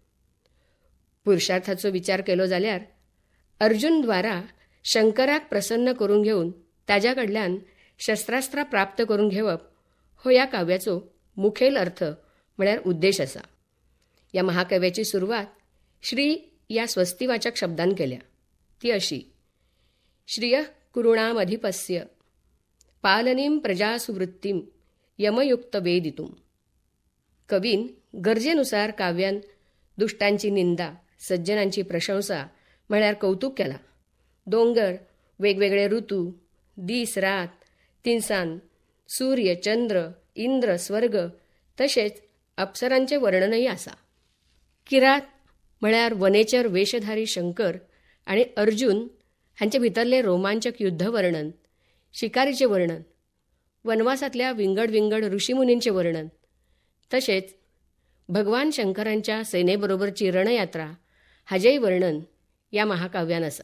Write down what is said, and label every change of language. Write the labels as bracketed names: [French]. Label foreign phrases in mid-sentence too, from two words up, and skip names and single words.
[Konkani] पुरुषार्थाचो विचार केलो जाल्यार अर्जुन द्वारा शंकराक प्रसन्न करून घेवन ताज्या कडल्यान शस्त्रास्त्रां प्राप्त करून घेवप हो या काव्याचो मुखेल अर्थ म्हळ्यार उद्देश असा. या महाकाव्याची सुरवात श्री या स्वस्तिवाचक शब्दान केल्या. ती अशी: [Sanskrit] श्रियः कुरुणामधिपस्य पालनीं प्रजासुवृत्तीं यमयुक्त वेदितुम. [Konkani] कवीन गरजेनुसार काव्यान दुष्टांची निंदा, सज्जनांची प्रशंसा म्हळ्यार कौतुक केला. दोंगर, वेगवेगळे ऋतू, दीस रात, तिनसांज, सूर्य चंद्र, इंद्र स्वर्ग तसेच अप्सरांचे वर्णनही आसा. किरात म्हळ्यार वनेचर वेशधारी शंकर आणि अर्जुन हांचे भितरले रोमांचक युद्ध वर्णन, शिकारीचे वर्णन, वनवासातल्या विंगड विंगड ऋषीमुनींचे वर्णन, तसेच भगवान शंकरांच्या सेनेबरोबरची रणयात्रा हाचेय वर्णन या महाकाव्यान आसा.